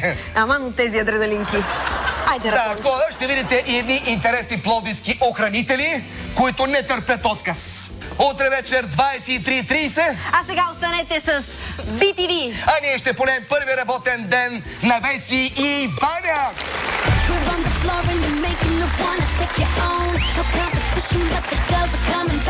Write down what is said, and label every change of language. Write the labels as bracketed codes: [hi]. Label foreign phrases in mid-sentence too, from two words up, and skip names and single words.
[bg] Аман от тези адреналинки. Айде, Да, Рафонч. ще видите и едни интересни пловдивски охранители, които не търпят отказ. Утре вечер 23:30. А сега останете с BTV. А ние ще полем първи работен ден на Веси и Ваня. [en] You're on the floor and you're making the one to take your own. No competition, but the girls are coming.